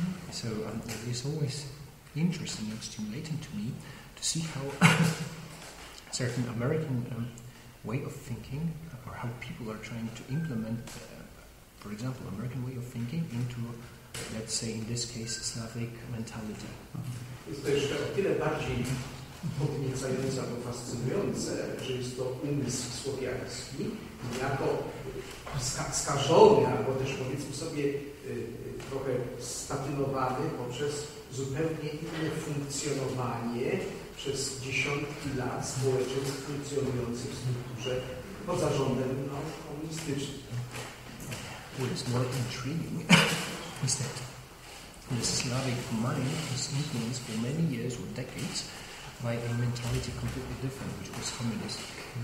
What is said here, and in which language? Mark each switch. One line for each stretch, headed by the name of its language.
English: So it is always interesting and stimulating to me to see how certain American way of thinking, or how people are trying to implement, for example, American way of thinking into, let's say in this case, Slavic mentality.
Polish: Jest to jeszcze o tyle bardziej podniecające albo fascynujące, że jest to umysł słowiański, niejako skażony, albo też powiedzmy sobie trochę statynowany poprzez zupełnie inne funkcjonowanie przez dziesiątki lat społeczeństw funkcjonujących w strukturze pod zarządem komunistycznym.
English: What is more intriguing is that the Slavic mind was influenced for many years or decades by a mentality completely different, which was communistic.